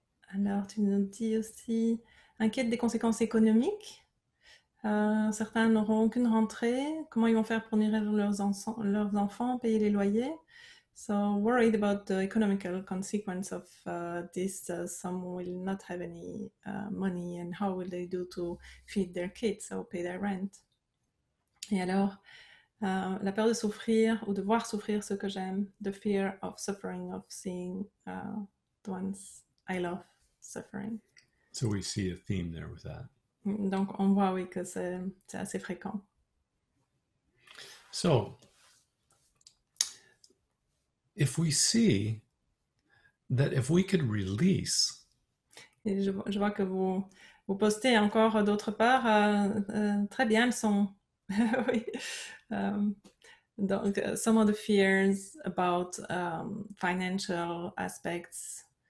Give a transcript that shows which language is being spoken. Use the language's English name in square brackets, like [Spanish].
[French] Alors, tu nous dis aussi inquiète des conséquences économiques. Certains n'auront aucune rentrée. Comment ils vont faire pour nourrir leurs enfants, payer les loyers? [English] So worried about the economical consequence of this. Some will not have any money, and how will they do to feed their kids or pay their rent? [French] Et alors, la peur de souffrir ou de voir souffrir ceux que j'aime, [English] the fear of suffering, of seeing the ones I love suffering. So we see a theme there with that. [French] Donc, on voit, oui, que c'est assez fréquent. [English] So, if we see that if we could release. [French] Et je vois que vous postez encore d'autres peurs. Très bien, elles sont. Oui. Donc, [English] some of the fears about financial aspects.